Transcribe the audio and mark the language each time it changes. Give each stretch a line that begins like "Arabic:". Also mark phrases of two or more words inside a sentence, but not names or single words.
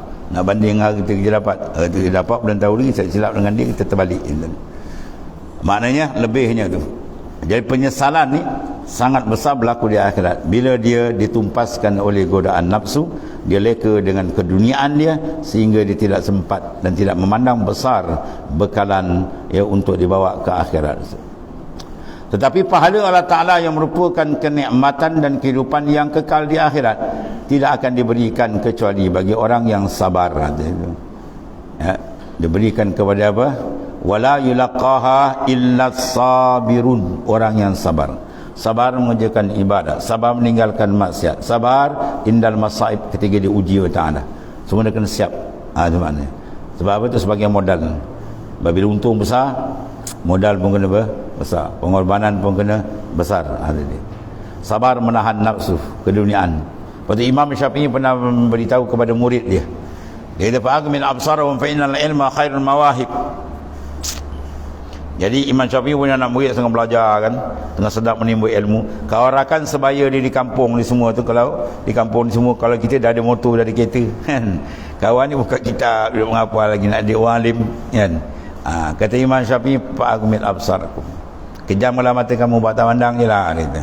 Malay: Nak banding hari kita dapat, kita dapat belum tahu lagi, saya silap dengan dia, kita terbalik. Maknanya lebihnya tu. Jadi penyesalan ni sangat besar berlaku di akhirat. Bila dia ditumpaskan oleh godaan nafsu, dia leka dengan keduniaan dia, sehingga dia tidak sempat dan tidak memandang besar bekalan, ya, untuk dibawa ke akhirat. Tetapi pahala Allah Ta'ala yang merupakan kenikmatan dan kehidupan yang kekal di akhirat tidak akan diberikan kecuali bagi orang yang sabar. Ya, diberikan kepada apa?
Arabic: وَلَا يُلَقَّاهَا إِلَّا الصَّابِرُونَ,
Malay: orang yang sabar. Sabar mengerjakan ibadah, sabar meninggalkan maksiat, sabar
Arabic: عِنْدَ الْمَصَائِبِ,
Malay: ketika diuji oleh Ta'ala. Semua dia kena siap. Itu maknanya. Sebab apa itu? Sebagai modal. Bila untung besar, modal pun kena besar, pengorbanan pun kena besar. Sabar menahan nafsu keduniaan. Pada Imam Syafi'i pernah memberitahu kepada murid dia, dia kata
Arabic: فَأَغْمِضْ أَبْصَارَهُمْ فَإِنَّ الْعِلْمَ خَيْرُ الْمَوَاهِبِ.
Malay: Jadi Imam Syafi'i punya anak murid tengah belajar kan, tengah sedap menimbul ilmu. Kawarakan sebaya dia di kampung ni semua tu, kalau di kampung ni semua, kalau kita dah ada motor, dah ada kereta kan, kawan ni buka kitab, duduk menghafal lagi, nak jadi orang alim kan. Kata Imam Syafi'i,
Arabic: فَأَغْمِضْ أَبْصَارَكُمْ,
Malay: kejamlah mata kamu, batal pandang je lah, kata.